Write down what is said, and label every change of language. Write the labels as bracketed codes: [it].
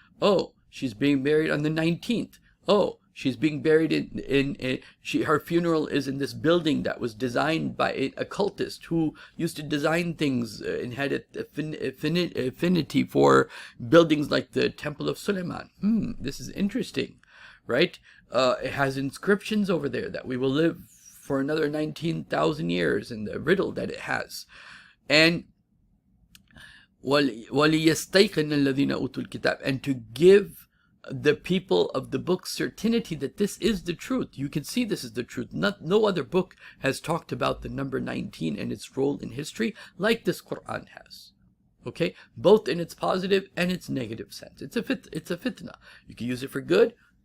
[en] Oh, she's being buried on the 19th. Oh, she's being buried her funeral is in this building that was designed by an occultist who used to design things and had affinity for buildings like the Temple of Sulaiman. This is interesting, right? It has inscriptions over there that we will live for another 19,000 years, and the riddle that it has. And [ar] وَلِيَسْتَيْقِنَ الَّذِينَ أُوتُوا الْكِتَابَ. [en] And to give the people of the book certainty that this is the truth. You can see this is the truth. No other book has talked about the number 19 and its role in history like this Quran has. Okay? Both in its positive and its negative sense. It's a fitna. You can use it for good.